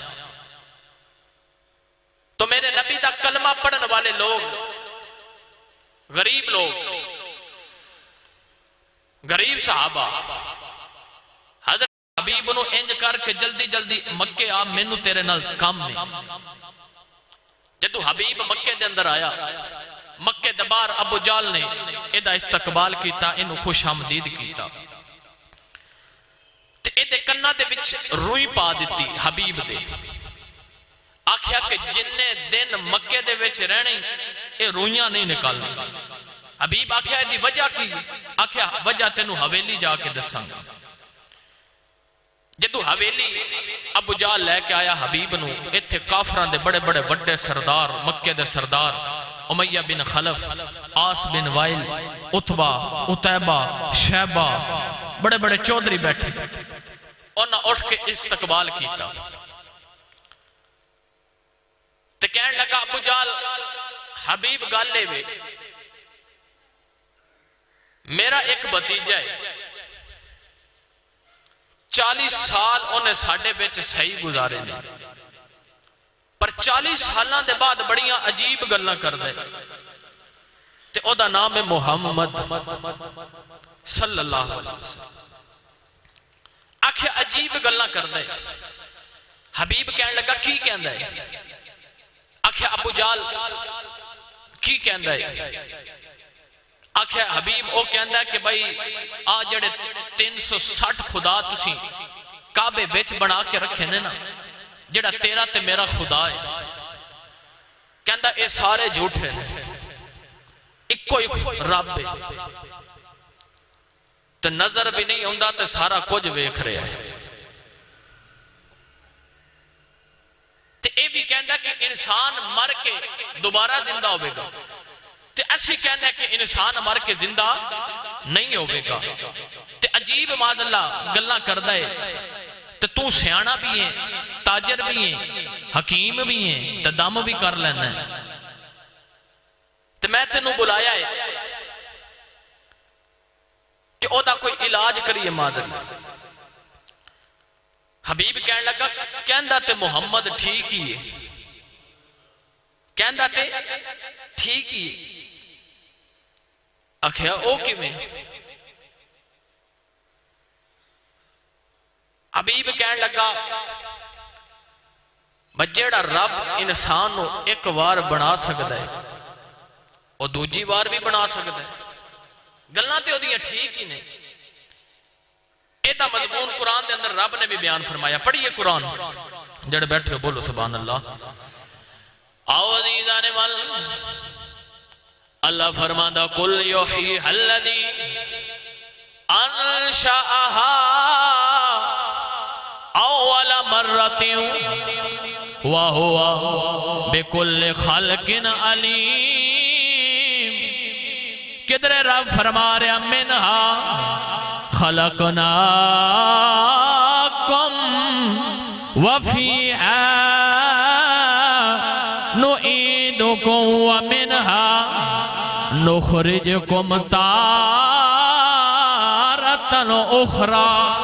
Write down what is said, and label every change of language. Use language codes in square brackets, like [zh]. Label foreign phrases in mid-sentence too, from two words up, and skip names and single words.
[pa] تو میرے نبی دا کلمہ پڑھن والے لوگ غریب صحابہ حضرت حبیب نو انج کر کے جلدی جلدی مکے آ مینو تیرے نال کام نہیں. جدو حبیب مکے دے اندر آیا مکے دبار ابو جال نے ایدہ استقبال کیتا انہوں خوش آمدید کیتا تے ایدے کنہ دے وچ روئی پا دیتی حبیب دے. آکھیا کہ جننے دن مکے دے وچ رہنے اے روئیاں نہیں نکالنے. حبیب آکھیا ایدی وجہ کی؟ آکھیا وجہ تینوں حویلی جا کے دساں. جدو حویلی ابو جال لے کے آیا حبیب نو ایتھے کافران دے بڑے بڑے وڈے سردار مکے دے سردار امیہ بن خلف آس بن وائل اتبا اتیبہ شیبہ بڑے بڑے چودری بیٹھے انہاں اٹھ کے استقبال کیتا. تے کہنے لگا ابو جال حبیب گالے وے میرا ایک بھتیجا ہے 40 سال انہیں ساڑھے بیچ صحیح گزارے نے پر 40 سالان دے بعد بڑیاں عجیب گلنا کر دے تے او دا نام ہے محمد صلی اللہ علیہ وسلم. آکھے عجیب گلنا کر دے. حبیب کہنے لگا کی کہن دے؟ آکھے ابو جال کی کہن دے؟ آکھے حبیب او کہن دے کہ بھائی آج جڑے 360 خدا تسی کعبے بیچ بنا کے رکھے نے نا جڑا تیرا تے میرا خدا ہے کہندہ اے سارے جھوٹے ہیں ایک کوئی رب ہے تو نظر بھی نہیں ہوندہ تے سارا کچھ ویکھ رہے ہیں. تے اے بھی کہندہ کہ انسان مر کے دوبارہ زندہ ہوئے گا تے اسی کہندہ کہ انسان مر کے زندہ نہیں ہوئے گا. تے عجیب معاذ اللہ گلنا کردہ ہے تے تو سیانہ بھی ہیں تاجر بھی ہیں حکیم بھی ہیں تے دم بھی کر لینا ہے. تے میں تینوں بلایا ہے کہ او دا کوئی علاج کریے معاذ اللہ. حبیب کہنے لگا کہندہ تے محمد ٹھیک ہی ہے کہندا تے ٹھیک ہی آکھیا او کیویں؟ حبیب کہن لگا جیڑا رب انسان نو ایک وار بنا سکتا ہے وہ دوجی وار بھی بنا سکتا ہے. گلاں تے اودیاں ٹھیک ہی نہیں. ایدہ مضمون قرآن دے اندر رب نے بھی بیان فرمایا. پڑھئے قرآن جڑے بیٹھے ہو بولو سبحان اللہ. آؤ عزیزان وال اللہ فرماندہ [ar] قل یحییھا الذی انشأھا اول مرۃ وَهُوَ بِكُلِّ خَلْقٍ عَلِيمٍ. [pa] کدھر رب فرما رہا [ar] منہا خلقناکم وفیہا نعیدکم ومنہا نخرجکم تارۃ اخری.